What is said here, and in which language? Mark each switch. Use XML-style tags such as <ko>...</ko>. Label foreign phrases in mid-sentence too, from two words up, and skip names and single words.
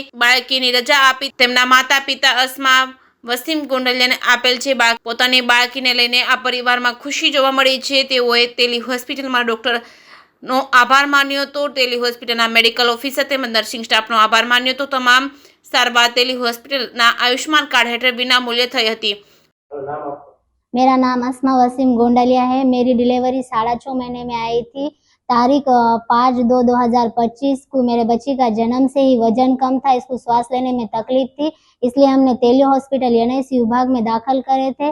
<gu>બાળકીની રજા આપી તેમના માતા પિતા અસ્મા વસીમ ગોંડલિયાને આપેલ છે. પોતાની બાળકીને લઈને આ પરિવારમાં ખુશી જોવા મળી છે. તેઓએ તેલી હોસ્પિટલમાં ડોક્ટરનો આભાર માન્યો હતો. તેલી હોસ્પિટલના મેડિકલ ઓફિસર તેમજ નર્સિંગ સ્ટાફનો આભાર માન્યો હતો. તમામ સારવાર તેલી હોસ્પિટલના આયુષ્માન કાર્ડ હેઠળ વિના મૂલ્ય થઈ હતી.</gu> <hi>मेरा नाम अस्मा वसीम गोंडलिया है। मेरी डिलीवरी 6.5 महीने में आई थी। तारीख 5/2/2025 को मेरे बच्ची का जन्म से ही वजन कम था, इसको श्वास लेने में तकलीफ थी, इसलिए हमने तेली हॉस्पिटल एनआईसीयू विभाग में दाखिल करे थे।</hi>